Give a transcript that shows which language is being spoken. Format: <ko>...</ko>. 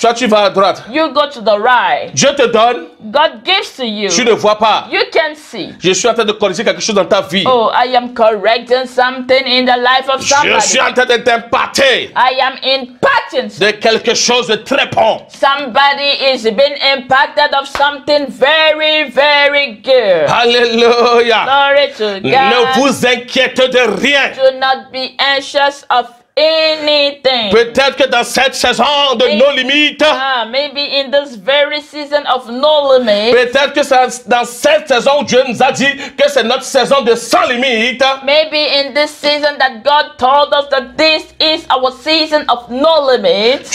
<fr>toi tu vas à droite.</fr> <en>you go to the right.</en> <fr>Dieu te donne,</fr> <en>God gives to you,</en> <fr>tu ne vois pas.</fr> <en>you can see.</en> <fr>Je suis en train de corriger quelque chose dans ta vie.</fr> <en>Oh, I am correcting something in the life of</en> <fr>Je</fr> <en>somebody.</en> <fr>suis en train de t'imparter</fr> <en>I am imparting</en> <fr>de quelque chose de très bon.</fr> <en>somebody is being impacted of something very, very good.</en> <fr>Alléluia.</fr> <en>Glory to God.</en> <fr>Ne vous inquiétez de rien.</fr> <en>Do not be anxious of anything.</en> <fr>Peut-être que dans cette saison de nos limites,</fr> <en>Maybe in this very season of no limit,</en> <fr>peut-être que c'est dans cette saison où Dieu nous a dit que c'est notre saison de sans limite.</fr> <en>maybe in this season that God told us that this is our season of no limit,</en>